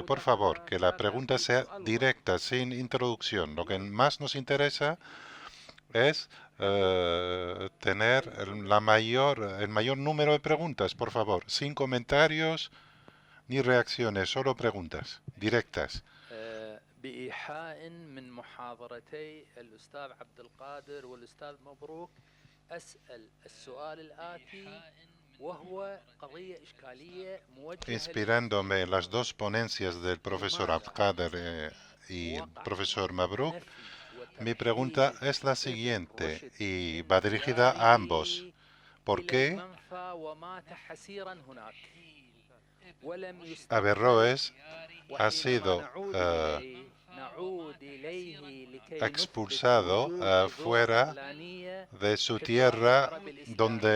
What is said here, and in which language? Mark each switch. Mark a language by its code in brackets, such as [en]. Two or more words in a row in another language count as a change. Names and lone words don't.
[es] Por favor, que la pregunta sea directa, sin introducción. Lo que más nos interesa es tener el mayor número de preguntas, por favor, sin comentarios ni reacciones, solo preguntas directas. [ar] بإيحاء من محاضرتي الأستاذ عبد القادر والأستاذ مبروك أسأل السؤال الآتي وهو قضية إشكالية موجهة. [es] Inspirándome en las dos ponencias del profesor Abdulkader y el profesor Mabrouk, mi pregunta es la siguiente y va dirigida a ambos. ¿Por qué Averroes ha sido expulsado fuera de su tierra donde